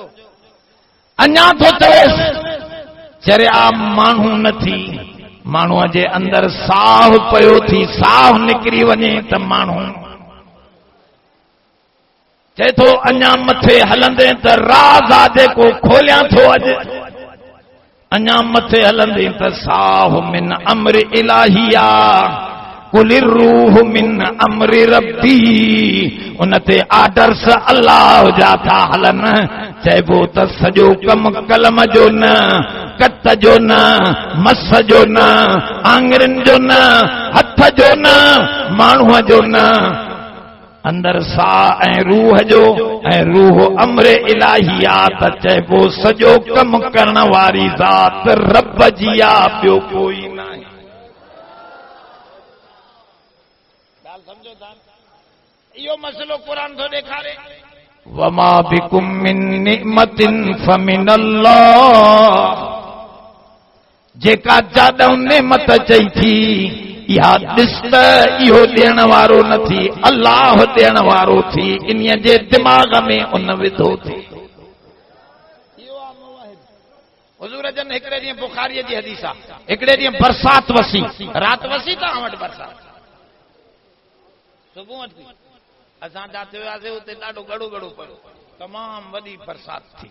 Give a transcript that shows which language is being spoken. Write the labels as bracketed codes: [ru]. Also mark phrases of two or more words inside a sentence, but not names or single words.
[sd] अञा थो चवेसि चरिया माण्हू न थी, माण्हूअ जे अंदरि साहु पियो थी, साहु निकिरी वञे त माण्हू चए थो अञा मथे हलंदे त राज़ आहे जेको खोलियां थो अॼु। अञा मथे हलंदे त साहु [ar] من أمر إلهي [sd] आहे, [ar] قل الروح من أمر ربي. [sd] उन ते आर्डर्स अल्लाह जा था हलनि। चइबो त सॼो कमु कलम जो न, कत जो न, मस जो न, आङरियुनि जो न, हथ जो न, माण्हूअ जो न, अंदर साह ऐं रूह जो, ऐं रूह अम्र इलाही आहे त चइबो सॼो कमु करण वारी ज़ात रब जी आहे, ॿियो कोई न आहे। ॻाल्हि सम्झो था? इहो मसइलो क़ुर थो ॾेखारे। [ar] وما بكم من نعمة فمن الله. [sd] जेका जाॾऊं नेमत चई थी, इहा ॾिस त इहो ॾियण वारो न थी, अल्लाह ॾियण वारो थी, इन्हीअ जे दिमाग़ में उन विधो थी। हुज़ूर जन हिकिड़े ॾींहुं बुखारीअ जी हदीस आहे, हिकिड़े ॾींहुं बरसात वसी, राति वसी तव्हां वटि बरसात, सुबुह थी, असां जिते वियासीं उते ॾाढो गड़ो गड़ो पियो, तमामु वॾी बरसात थी।